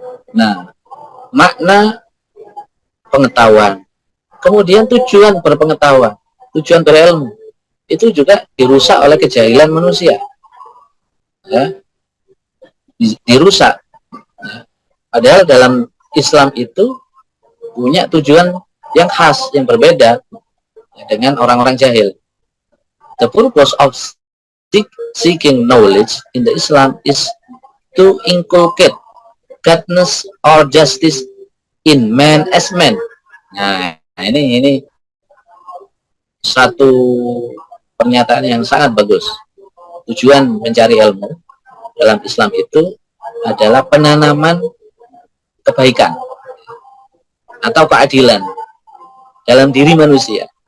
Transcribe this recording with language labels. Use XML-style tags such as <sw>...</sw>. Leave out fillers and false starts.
<id>Nah, makna pengetahuan, kemudian tujuan berpengetahuan, tujuan berilmu, itu juga dirusak oleh kejahilan manusia. Ya. Dirusak. Ya. Padahal dalam Islam itu punya tujuan yang khas, yang berbeda dengan orang-orang jahil.</id> <en>The purpose of seeking knowledge in the Islam is to inculcate godness or justice in man as man.</en> <id>Nah, ini satu pernyataan yang sangat bagus. Tujuan mencari ilmu dalam Islam itu adalah penanaman kebaikan atau keadilan dalam diri manusia.</id>